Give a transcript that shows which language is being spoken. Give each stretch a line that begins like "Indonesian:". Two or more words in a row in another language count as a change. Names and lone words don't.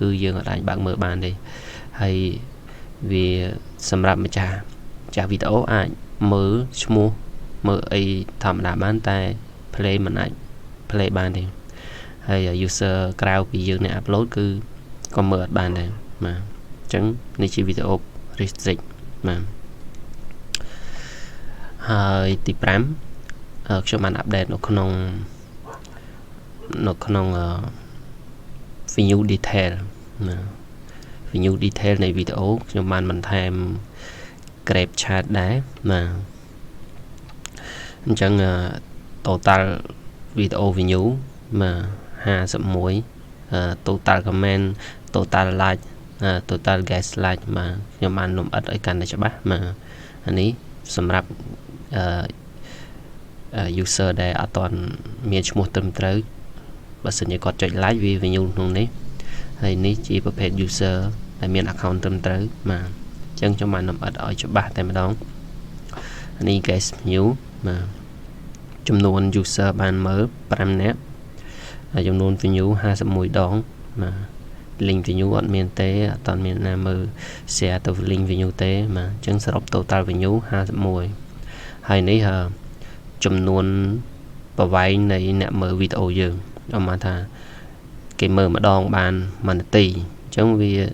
Khmer: គឺយើងអាចបើកមើលបានទេហើយវាសម្រាប់ម្ចាស់វីដេអូអាចមើលឈ្មោះមើលអីធម្មតាបានតែ play មិនអាច play បានទេហើយ user ក្រៅពីយើងអ្នក upload គឺក៏មើលអត់បានដែរបាទអញ្ចឹងនេះជាវីដេអូ restrict បាទហើយទី5ខ្ញុំបានអាប់ដេតនៅក្នុង
English: view detail
Khmer: ណា
English: view detail
Khmer: នៃវីដេអូខ្ញុំបានបន្ថែម Grab Chat ដែរបាទអញ្ចឹង
English: total video view
Khmer: បាទ51
English: total comment total like total gas slide
Khmer: បាទខ្ញុំបានលំអិតឲ្យកាន់តែច្បាស់បាទអានេះសម្រាប់ user ដែលអត់ទាន់មានឈ្មោះត្រឹមត្រូវបើសិនជាគាត់ចុច like វា view ក្នុងនេះហើយនេះជាប្រភេទ user ដែលមាន account ត្រឹមត្រូវបាទអញ្ចឹងខ្ញុំបានលំអិតឲ្យច្បាស់តែម្ដងនេះ
English: guys view
Khmer: បាទចំនួន user បានមើល5នាក់ហើយចំនួន view 51ដងបាទ
English: link view
Khmer: អត់មានទេអត់តាន់មានណាមើល share ទៅ
English: link view
Khmer: ទេបាទអញ្ចឹងសរុប
English: total view
Khmer: 51ហើយនេះចំនួនប្រវែងនៃអ្នកមើលវីដេអូយើងអមថាគេមើលម្ដងបាន1នាទីអញ្ចឹងវា